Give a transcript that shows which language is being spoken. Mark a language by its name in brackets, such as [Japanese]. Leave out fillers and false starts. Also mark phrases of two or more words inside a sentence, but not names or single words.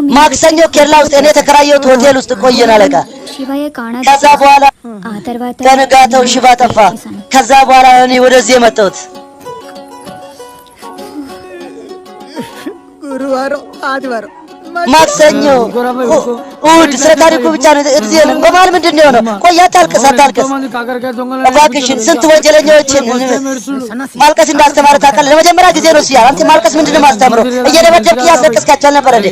[Amharic] ማክሰኞ ኬርላ ውስጥ እኔ የተከራየሁት ሆቴል ውስጥ ቆየን አለቃ። [Telugu] శివయ్య కాణా [Amharic] ከዛ በኋላ [Telugu] ఆ తర్వాత [Amharic] ከነጋታው ሽባ ጠፋ። ከዛ በኋላ እኔ ወደዚህ የመጣሁት [Telugu] గురువారం ఆదివారం [Amharic] ማክሰኞ እሑድ ስለ ታሪኩ ብቻ ነው እዚህ ነው። በመሀል ምንድን ነው የሆነው? ቆይ አታልቅስ አታልቅስ እባክሽን። ስንት ወንጀለኞችን ማልቀስ እንዳስተማረ ታውቃለህ? ለመጀመሪያ ጊዜ ነው እሱ ያ። አንተ ማልቀስ ምንድን ነው የማስተምረው? እየደበደብክ እያስለቀስካቸው አልነበረ እንዴ?